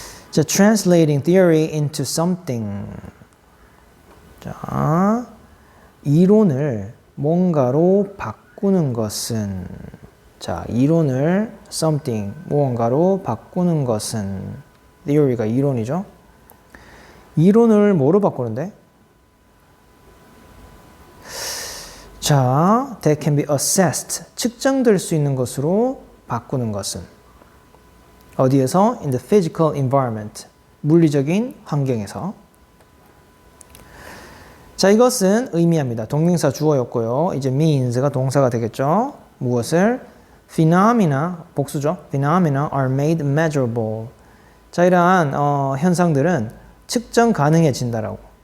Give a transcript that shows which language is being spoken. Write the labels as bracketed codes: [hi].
[en] 자, translating theory into something. [ko] 자, 이론을 뭔가로 바꾸는 것은, 자, 이론을 something, 무언가로 바꾸는 것은, theory가 이론이죠. 이론을 뭐로 바꾸는데? 자, [en] that can be assessed, [ko] 측정될 수 있는 것으로 바꾸는 것은 어디에서? [en] in the physical environment, [ko] 물리적인 환경에서. 자, 이것은 의미합니다. 동명사 주어였고요. 이제 means가 동사가 되겠죠. 무엇을? phenomena, 복수죠. [en] phenomena are made measurable. [ko] 자, 이러한 현상들은 측정 가능해진다라고.